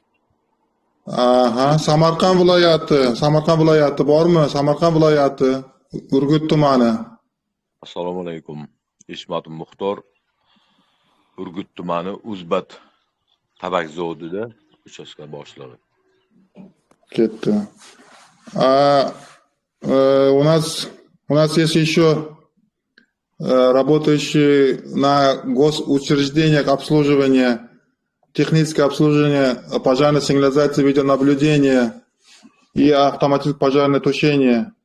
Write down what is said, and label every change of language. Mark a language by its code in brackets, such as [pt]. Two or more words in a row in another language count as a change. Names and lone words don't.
[uz] Aha, Samarqand viloyati bormi? Samarqand viloyati, Urgut tumani. Assalomu alaykum. Ishmat Muxtor, Urgut tumani Uzbat tabak zavodida uchastka boshlig'i. Ketdi. [ru] У нас есть еще работающие на госучреждениях обслуживания, техническое обслуживание, пожарной сигнализации, видеонаблюдения и автоматическое пожарное тушение.